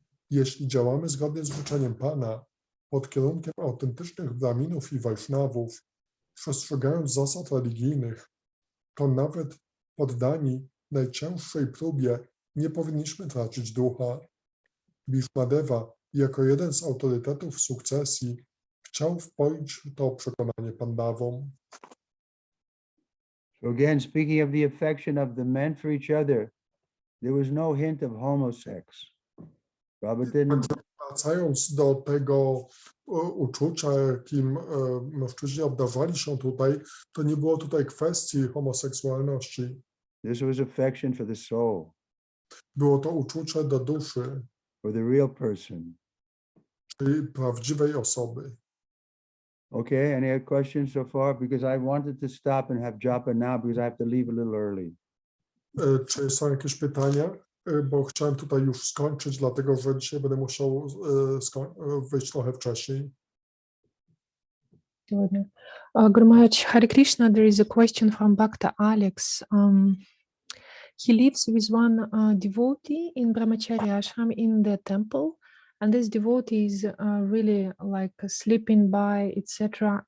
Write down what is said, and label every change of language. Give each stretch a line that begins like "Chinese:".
Polish: Jeśli działamy zgodnie z życzeniem Pana, pod kierunkiem autentycznych Brahminów i Vaishnavów, przestrzegając zasad religijnych, to nawet poddani najcięższej próbie nie powinniśmy tracić ducha. Bhishmadeva, jako jeden z autorytetów sukcesji, chciał wpoić to przekonanie Pandawom.
English: So again, speaking of the affection of the men for each other, there was no hint of homosex. Prabhupada didn't.
Polish: Wracając do tego uczucia, jakim mężczyźni obdarzali się tutaj, to nie było tutaj kwestii homoseksualności.
English: This was affection for the soul,
Polish: Było to uczucie do duszy,
English: for the real person.
Polish: czyli prawdziwej osoby.
English: Okay, any other questions so far? Because I wanted to stop and have japa now because I have to leave a little early.
Polish: Czy są jakieś pytania? Bo chciałem tutaj już skończyć, dlatego że dzisiaj będę musiał wyjść trochę wcześniej.
English: Guru Maharaj, Hare Krishna, there is a question from Bhakta Alex. He lives with one devotee in Brahmacharya ashram in the temple, and this devotee is really like sleeping by, etc.